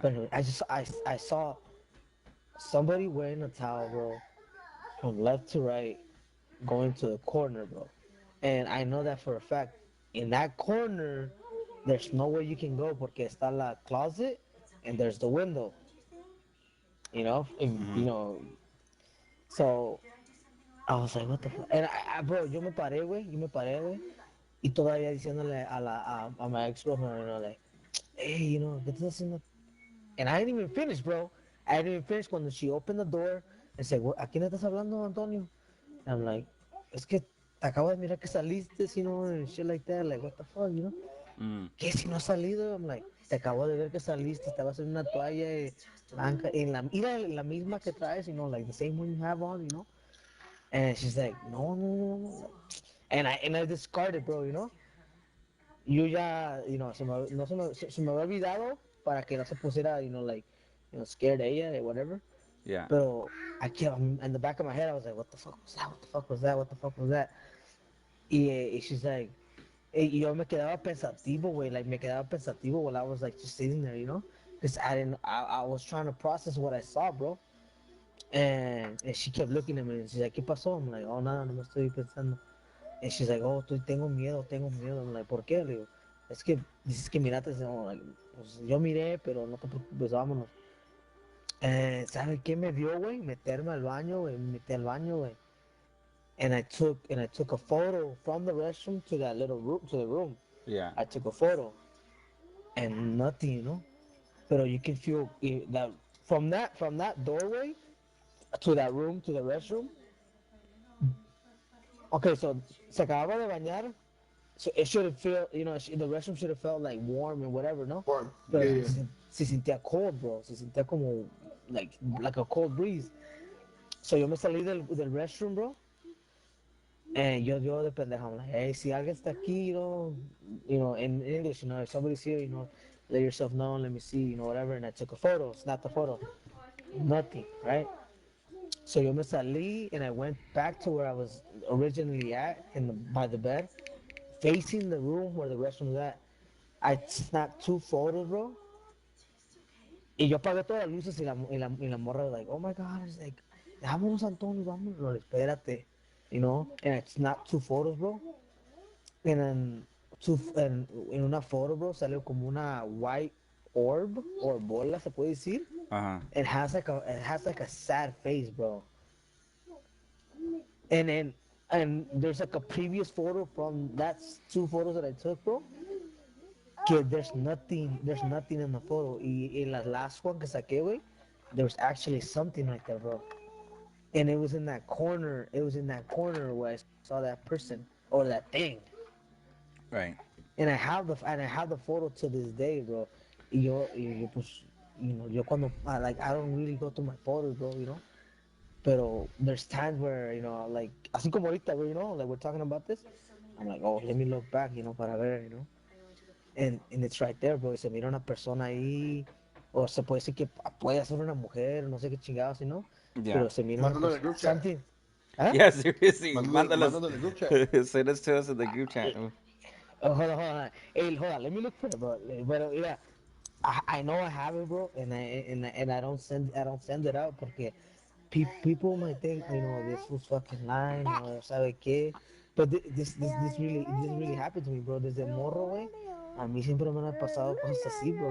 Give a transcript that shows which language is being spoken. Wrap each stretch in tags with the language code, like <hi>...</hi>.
<en>But anyway, I saw somebody wearing a towel, bro, from left to right, going to the corner, bro. And I know that for a fact. In that corner, there's nowhere you can go</en> <es>porque está la</es> <en>closet and there's the window. You know, you know. So I was like, what the fuck? And bro,</en> <es>yo me paré, güey. Y todavía diciéndole a</es> <en>my ex-girlfriend, you know,</en> <es>like, hey, you know, ¿qué estás haciendo?</es> <en>And I didn't even finish, bro. I didn't even finish when she opened the door and said,</en> <es>¿a quién estás hablando,</es> <en>Antonio? And I'm like,</en> <es>es que te acabo de mirar que saliste,</es> <en>you know, and shit like that. Like, what the fuck, you know?</en> <es>¿Qué si no has salido?</es> <en>I'm like,</en> <es>te acabo de ver que saliste, estabas en una toalla blanca, mira la misma que traes,</es> <en>you know, like the same one you have on, you know? And she's like, no. And I discarded, bro, you know?</en> <es>Yo ya, you know, no se me había olvidado para que no se pusiera,</es> <en>you know, like, you know, scared</en> <es>ella</es> <en>or whatever. Yeah. Pero I kept, in the back of my head, I was like, what the fuck was that? What the fuck was that? What the fuck was that? Y she's like,</en> <es>y yo me quedaba pensativo, güey,</es> <en>like,</en> <es>me quedaba pensativo</es> <en>while I was, like, just sitting there, you know? Because I was trying to process what I saw, bro. And she kept looking at me, and she's like,</en> <es>¿qué pasó?</es> <en>I'm like, oh,</en> <es>nada, no me estoy pensando.</es> <en>And she's like, oh,</en> <es>tengo miedo.</es> <en>I'm like,</en> <es>¿por qué? Le digo, es que dices que miraste, no, like, pues yo miré, pero no te preocupes, pues vámonos. ¿Sabes qué me dio, güey? Meterme al baño, güey, me metí al baño, güey.</es> <en>And I took a photo from the restroom to that little room, to the room. Yeah. I took a photo, and nothing, you know. Pero you can feel that from that doorway to that room, to the restroom. Okay, so</en> <es>se acababa de bañar,</es> <en>so it should have felt, you know, the restroom should have felt like warm and whatever, no? Warm.</en> <es>Pero</es> <en>Yeah.</en> <es>se sentía cold, bro. Se sentía como</es> <en>like a cold breeze. So</en> <es>yo me salí del</es> <en>restroom, bro. And</en> <es>yo de pendejo,</es> <en>I'm like, hey,</en> <es>si alguien está aquí,</es> <en>you know, in English, you know, if somebody's here, you know, let yourself know, let me see, you know, whatever. And I took a photo, snapped the photo. Nothing, right? So</en> <es>yo me salí</es> <en>and I went back to where I was originally at, by the bed, facing the room where the restroom was at. I snapped 2 photos, bro.</en> <es>Y yo apagué todas las luces y la morra</es> <en>was like, oh my god, it's like,</en> <es>vámonos, Antonio, vámonos. No, espérate,</es> <en>you know? And I snapped 2 photos, bro. And then</en> <es>en una foto, bro, salió como una</es> <en>white orb,</en> <es>or bola, se puede decir.</es> <en>It has like a sad face, bro. And there's like a previous photo from that 2 photos that I took, bro. Que there's nothing in the photo. Y in the last one</en> <es>que saqué, güey,</es> <en>there was actually something like that, bro. And it was in that corner. Where I saw that person or that thing. Right. And I have the photo to this day, bro.</en> <es>Y yo pues,</es> <en>you know,</en> <es>yo cuando</es> <en>I don't really go through my photos, bro, you know. Pero there's times where, you know, like,</en> <es>así como ahorita,</es> <en>you know, like we're talking about this, I'm like, oh, let me look back, you know,</en> <es>para ver,</es> <en>you know. And it's right there, bro.</en> <es>Y se mira una persona ahí, o se puede decir que puede ser una mujer, no sé qué chingados, you know.</es> <en>Yeah.</en> <es>Pero se mira una Mándalo en el group chat.</es> <en>something. Huh? Yeah, seriously.</en> <es>Mándalo Mándalas. en el group chat.</es> <en>Send us to us in the group chat. Hold on. Hey, hold on. Let me look for it, bro. But yeah, I know I have it, bro, and I don't send it out porque people might think this was fucking lying or</en> <es>sabe qué.</es> <en>But this really happened to me, bro.</en> <es>Desde morro, güey. A mí siempre me han pasado cosas así, bro.</es>